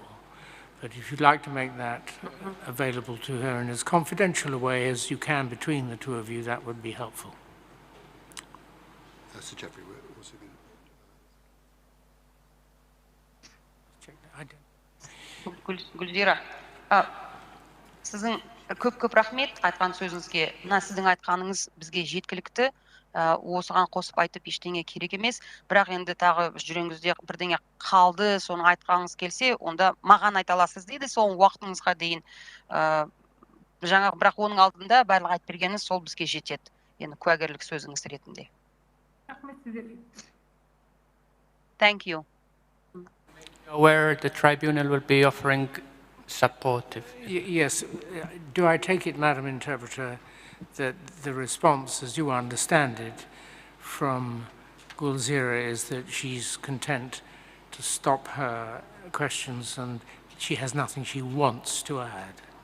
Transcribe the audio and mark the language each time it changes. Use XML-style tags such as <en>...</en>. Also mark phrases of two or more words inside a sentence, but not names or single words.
<en>But if you'd like to make that available to her in as confidential a way as you can between the two of you, that would be helpful. Sir Jeffrey, what's it</en> <kk>Гүлзира, сіздің көп рахмет айтқан сөзіңізге. Мына сіздің айтқаныңыз бізге жеткілікті. Осыған қосып айтып ештеңе керек емес. Бірақ енді тағы жүрегіңізде бірдеңе қалды, соны айтқаныңыз келсе, онда маған айта аласыз дейді, сол уақытыңызға дейін. Бірақ оның алдында барлық айтып бергеніңіз сол бізге жетеді. Енді куәгерлік сөзіңіз ретінде.</kk> <en>Thank you. Where the tribunal will be offering support. Yes. Do I take it, Madam Interpreter, that the response, as you understand it, from Gulzira is that she's content to stop her questions and she has nothing she wants to add?</en>